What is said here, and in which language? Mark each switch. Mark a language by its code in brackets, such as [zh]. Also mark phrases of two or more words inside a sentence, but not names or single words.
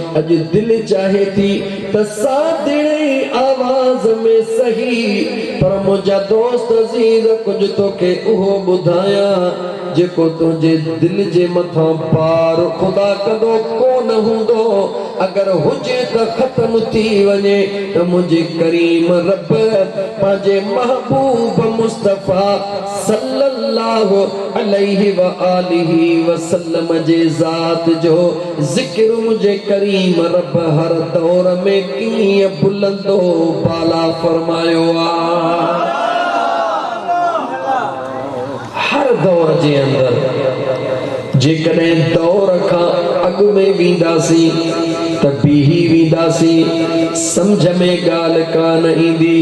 [sd] अॼु दिलि चाहे थी त सादिड़े आवाज़ में सही, पर मुंहिंजा दोस्त अज़ीज़ कुझु तोखे उहो ॿुधायां जेको तुंहिंजे दिलि जे मथां पार ख़ुदा कंदो कोन हूंदो। अगर हुजे त ख़त्म थी वञे त मुंहिंजे करीम रब पंहिंजे महबूब मुस्तफ़ा [ar] صلى الله عليه وآله وسلم [sd] जे ज़ात जो ज़िक्र मुंहिंजे करीम रब हर दौर में कीअं बुलंदो बाला फरमायो आहे। हर दौर जे अंदर जेकॾहिं दौर खां अॻु में वेंदासीं त बीही वेंदासीं, समझ में ॻाल्हि कान ईंदी।